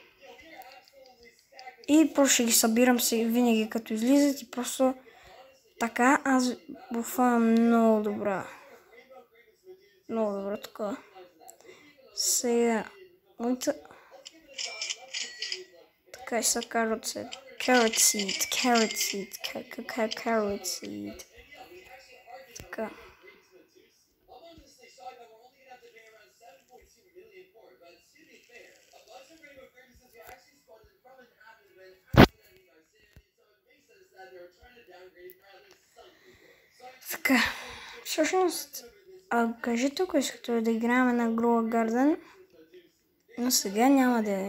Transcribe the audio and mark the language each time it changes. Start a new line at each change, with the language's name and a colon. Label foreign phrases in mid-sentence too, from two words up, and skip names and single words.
Bulgarian: И просто ще ги събирам винаги като излизат и просто така аз буфам много добра. Много добра така. Сега моята... Така и са
English: carrot seed.
Bulgarian: Така. Така, всъщност, кажете, ако искате да играем на Grow a Garden, но сега няма да...